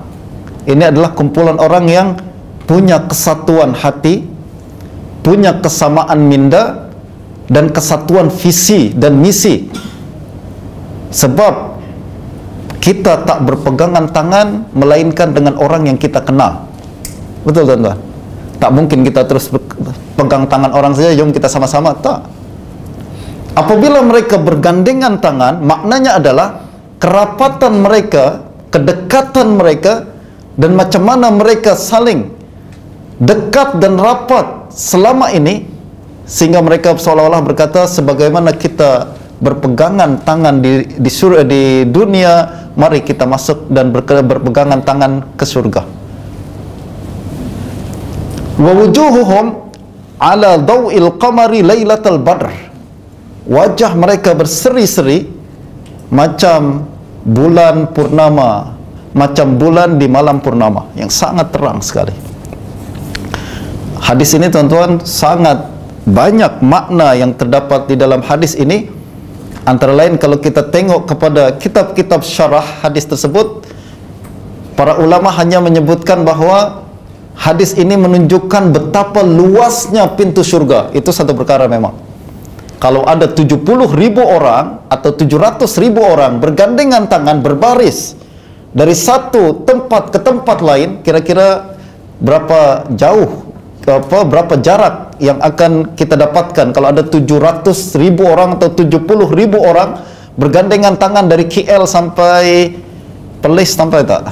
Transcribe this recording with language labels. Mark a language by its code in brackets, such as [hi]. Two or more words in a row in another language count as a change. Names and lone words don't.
[ms] Ini adalah kumpulan orang yang punya kesatuan hati, punya kesamaan minda, dan kesatuan visi dan misi. Sebab kita tak berpegangan tangan melainkan dengan orang yang kita kenal. Betul tuan-tuan? Tak mungkin kita terus pegang tangan orang saja, jom kita sama-sama. Tak. Apabila mereka bergandengan tangan, maknanya adalah kerapatan mereka, kedekatan mereka, dan macam mana mereka saling dekat dan rapat selama ini, sehingga mereka seolah-olah berkata, sebagaimana kita berpegangan tangan di dunia, mari kita masuk dan berpegangan tangan ke surga. [ar] ووجوههم على ضوء القمر ليلة البدر. [ms] Wajah mereka berseri-seri macam bulan purnama, macam bulan di malam purnama yang sangat terang sekali. Hadis ini tuan-tuan, sangat banyak makna yang terdapat di dalam hadis ini. Antara lain kalau kita tengok kepada kitab-kitab syarah hadis tersebut, para ulama hanya menyebutkan bahawa hadis ini menunjukkan betapa luasnya pintu surga. Itu satu perkara memang. Kalau ada 70.000 orang atau 700.000 orang bergandengan tangan, berbaris dari satu tempat ke tempat lain, kira-kira berapa jauh, berapa jarak yang akan kita dapatkan kalau ada 700.000 orang atau 70.000 orang bergandengan tangan dari KL sampai Perlis, sampai tak?